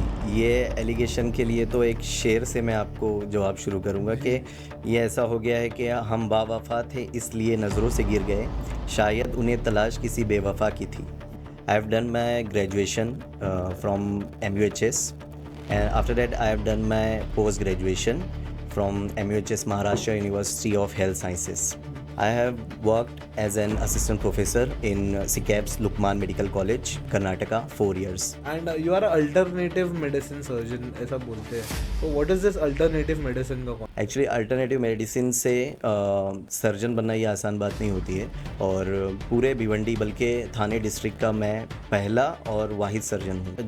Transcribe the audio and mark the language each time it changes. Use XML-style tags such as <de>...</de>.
<hi>ये एलिगेशन के लिए तो एक शेर से मैं आपको जवाब शुरू करूँगा कि ये ऐसा हो गया है कि हम बावफ़ा थे इसलिए नज़रों से गिर गए, शायद उन्हें तलाश किसी बेवफ़ा की थी।</hi> <en>I have done my graduation from MUHS and after that I have done my post graduation from MUHS Maharashtra University of Health Sciences. I have worked as an assistant professor in SICAP's Lukman Medical College, Karnataka, 4 years. And you are alternative medicine surgeon</en> <hi>ऐसा बोलते हैं, तो</hi> <en>what is this alternative medicine का</en> <hi>actually alternative medicine से surgeon बनना ये आसान बात नहीं होती है और पूरे भिवंडी बल्कि थाने डिस्ट्रिक्ट का मैं पहला और वाहिद सर्जन हूँ।</hi>